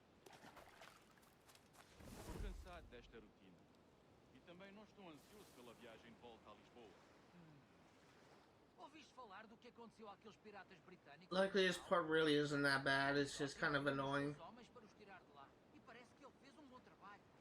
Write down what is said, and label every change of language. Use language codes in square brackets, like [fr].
[pt] Estou cansado desta rotina. E também não estou ansioso pela viagem de volta a Lisboa. Ouviste falar do que aconteceu àqueles piratas britânicos? [en] Luckily, this part really isn't that bad. It's just kind of annoying. [pt] Os homens para os tirar de lá. E parece que ele fez um bom trabalho.